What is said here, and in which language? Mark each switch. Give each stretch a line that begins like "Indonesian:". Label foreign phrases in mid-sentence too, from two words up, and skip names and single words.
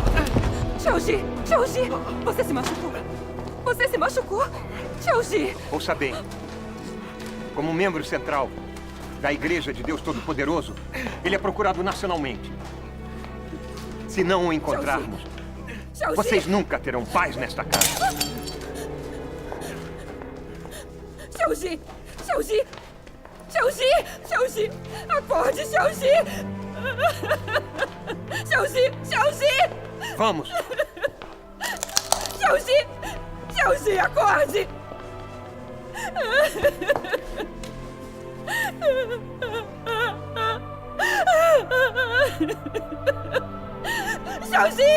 Portuguese: Xiaojie! Xiaojie! Você se machucou! Você se machucou! Xiaojie! Ouça bem. Como membro central da Igreja de Deus Todo-Poderoso, ele é procurado nacionalmente. Se não o encontrarmos, Xiaojie! vocês nunca terão paz nesta casa. Xiaojie! Xiaojie! Xiaojie! Xiaojie! Acorde, Xiaojie! Xiaojie! Xiaojie! Vamos! Xiaojie! Xiaojie, acorde! Xiaoxi!